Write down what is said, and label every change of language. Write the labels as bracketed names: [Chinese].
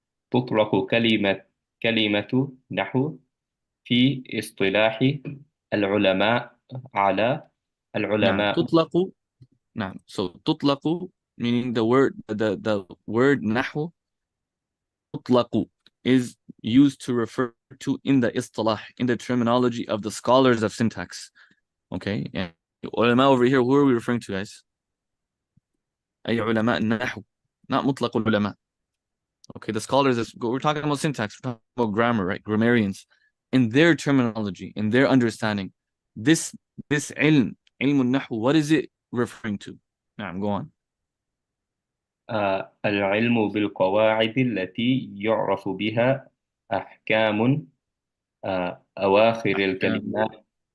[Arabic] تطلق كلمة نحو في اصطلاح العلماء على نعم العلماء. تطلق. نعم. [English] So تطلق meaning the word نحو. تطلق is used to refer to in the istilah, in the terminology of the scholars of syntax. Okay. And ulama over here, who are we referring to, guys? [Arabic] أي علماء النحو, not مطلق العلماء. [English] Okay, the scholars, we're talking about syntax, we're talking about grammar, right? Grammarians, in their terminology, in their understanding, this علم النحو, what is it referring to? نعم, go on. [Arabic] العلم بالقواعد التي يعرف بها أحكام أواخر الكلمات.